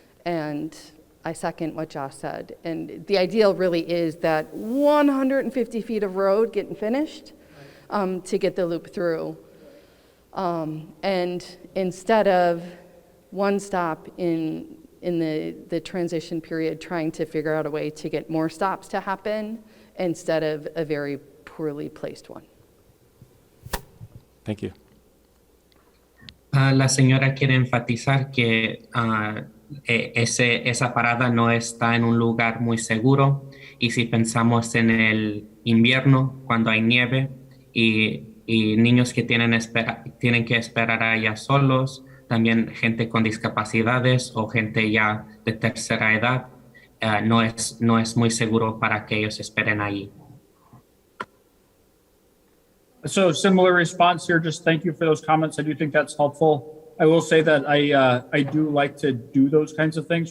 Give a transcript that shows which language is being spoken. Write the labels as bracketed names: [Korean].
[English] And I second what Josh said. And the ideal really is that 150 feet of road getting finished to get the loop through. And instead of one stop in the transition period, trying to figure out a way to get more stops to happen instead of a very poorly placed one. Thank you. [Spanish] La señora quiere enfatizar que esa parada no está en un lugar muy seguro, y si pensamos en el invierno, cuando hay nieve y niños que tienen que esperar allá solos, también gente con discapacidades o gente ya de tercera edad, no es muy seguro para que ellos esperen ahí. [English] So similar response here, just thank you for those comments. I do think that's helpful. I will say that I do like to do those kinds of things.